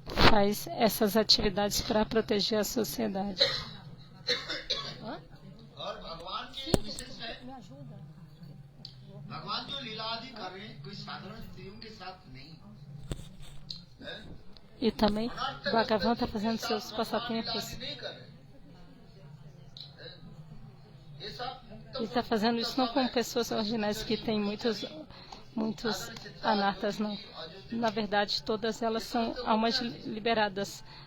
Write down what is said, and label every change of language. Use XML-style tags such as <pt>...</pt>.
<pt>faz essas atividades para proteger a sociedade.</pt> <hi>और भगवान की विशेष है भगवान जो लीला आदि कर रहे हैं कोई साधारण स्त्रियों के साथ नहीं है</hi> <pt>E também, Bhagavan está fazendo seus passatempos.</pt> <hi>नहीं कर रहे ये सब मुक्त</hi> <pt>Ele está fazendo isso não com pessoas ordinárias que têm muitos anartas, não. Na verdade, todas elas são almas liberadas.</pt>